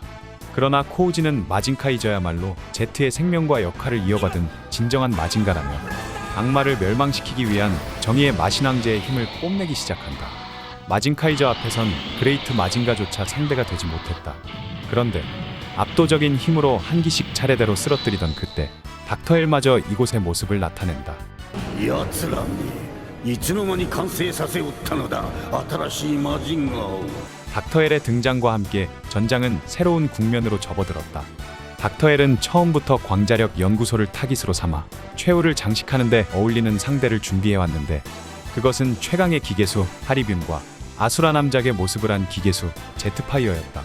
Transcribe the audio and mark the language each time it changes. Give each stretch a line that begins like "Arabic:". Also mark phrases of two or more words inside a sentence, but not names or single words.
Korean: 그러나 코우지는 마징카이저야말로 제트의 생명과 역할을 이어받은 진정한 마징가라며 악마를 멸망시키기 위한 정의의 마신왕제의 힘을 뽐내기 시작한다. 마징카이저 앞에선 그레이트 마징가조차 상대가 되지 못했다. 그런데 압도적인 힘으로 한 기씩 차례대로 쓰러뜨리던 그때 닥터엘마저 이곳의 모습을 나타낸다.
Japanese: 奴らめいつの間に完成させおったのだ新しいマジンガーを
Korean: 닥터엘의 등장과 함께 전장은 새로운 국면으로 접어들었다. 닥터엘은 처음부터 광자력 연구소를 타깃으로 삼아 최후를 장식하는 데 어울리는 상대를 준비해왔는데, 그것은 최강의 기계수 하리뷴과 아수라 남작의 모습을 한 기계수 제트파이어였다.